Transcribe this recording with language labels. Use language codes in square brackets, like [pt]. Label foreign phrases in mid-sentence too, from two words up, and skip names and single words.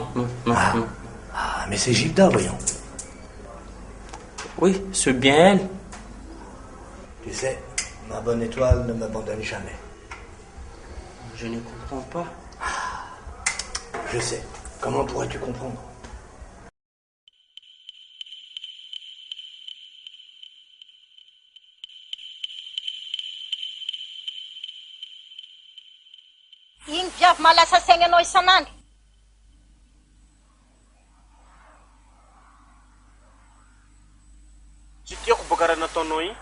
[fr] Ah, mais c'est Gilda, voyons. Oui, c'est bien elle. Tu sais, ma bonne étoile ne m'abandonne jamais. Je ne comprends pas. Je sais. Comment pourrais-tu comprendre? [mg] Iny viavy malasa saigny anao isan'andro. Tsy tiako boka raha nataonao igny.